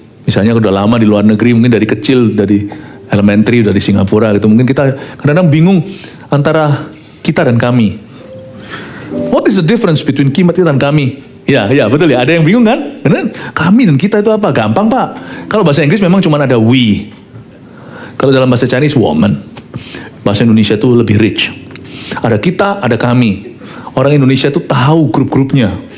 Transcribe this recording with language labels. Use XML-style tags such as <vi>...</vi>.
<id>Misalnya udah lama di luar negeri, mungkin dari kecil, dari elementary, dari Singapura gitu. Mungkin kita kadang-kadang bingung antara kita dan kami.</id> <en>What is the difference between kita dan kami?</en> <id>Ya betul ya. Ada yang bingung kan? Benar? Kami dan kita itu apa? Gampang Pak. Kalau bahasa Inggris memang cuma ada we. Kalau dalam bahasa Chinese woman. Bahasa Indonesia itu lebih rich. Ada kita, ada kami. Orang Indonesia itu tahu grup-grupnya.</id>